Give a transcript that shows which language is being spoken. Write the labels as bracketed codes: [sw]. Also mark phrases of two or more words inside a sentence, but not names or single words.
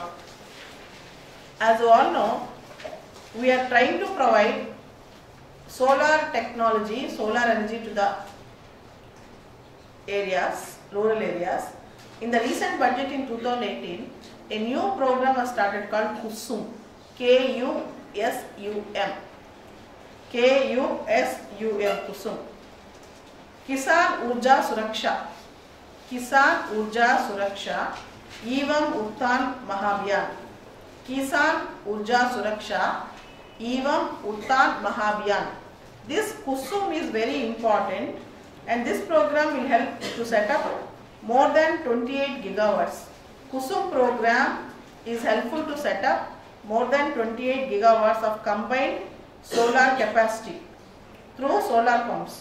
[en] As you all know, we are trying to provide solar technology, solar energy to the areas, rural areas. In the recent budget in 2018, a new program was started called KUSUM, K-U-S-U-M. K-U-S-U-M, KUSUM. Kisan Urja Suraksha. Kisan Urja Suraksha, Evam Uttan Mahabhiyan. Kisan Urja Suraksha, Evam Uttan Mahabhiyan. This KUSUM is very important, and this program will help to set up more than 28 gigawatts. KUSUM program is helpful to set up more than 28 gigawatts of combined solar capacity through solar pumps.